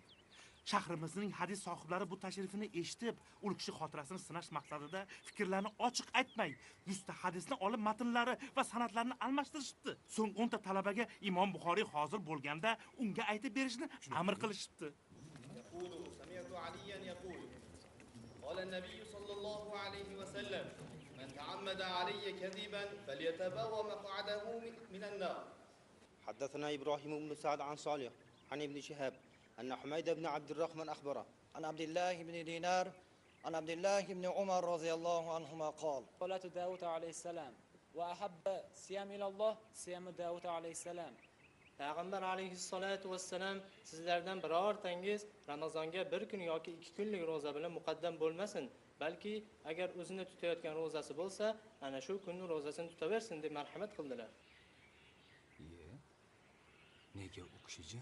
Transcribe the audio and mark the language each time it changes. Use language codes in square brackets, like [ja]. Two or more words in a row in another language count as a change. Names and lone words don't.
[uz] Shahrimizning hadis sohiblari bu tashrifini eshitib, u kishi xotirasini sinash maqsadida fikrlarni ochiq aytmay, 100 ta hadisni olib matnlari va sanadlarini almashtirishibdi. So'ng 10 ta talabaga Imom Buxoriy hozir bo'lganda unga aytib berishni amr qilishibdi. [ar] قال النبي صلى الله عليه وسلم من تعمد علي كذبا فليتبوأ مقعده من النار. حدثنا إبراهيم بن سعد عن صالح عن ابن شهاب أن حميد بن عبد الرحمن أخبره عن عبد الله بن دينار عن عبد الله بن عمر رضي الله عنهما قال صلاة داود عليه السلام وأحب صيام إلى الله صيام داود عليه السلام. [uz] Payg'ambar [ar] عليه الصلاة والسلام [uz] sizlardan birortangiz Ramazonga bir kun yoki 2 kunlik roza bilan muqaddam bo'lmasin, balki agar o'zini tutayotgan rozasi bo'lsa, ana shu kunning rozasini tutaversin deb marhamat qildilar. Nega u kishijon?